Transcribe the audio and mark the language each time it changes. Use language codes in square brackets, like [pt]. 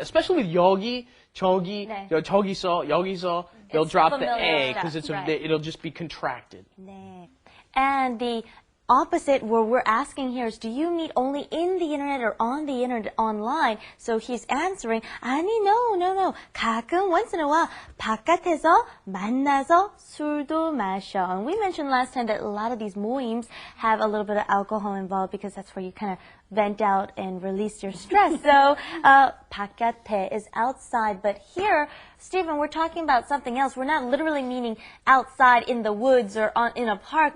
[en] Especially with 여기, 저기, 저기서, 여기서, they'll drop the A because it'll just be contracted. [ko] 네. [en] And the opposite where we're asking here is, do you meet only in the internet or on the internet online? So he's answering, 아니, no. [ko] 가끔 [en] once in a while [ko] 바깥에서 만나서 술도 마셔. [en] And we mentioned last time that a lot of these 모임s have a little bit of alcohol involved because that's where you kind of vent out and release your stress. So, 바깥에 is outside, but here, Stephen, we're talking about something else. We're not literally meaning outside in the woods or in a park.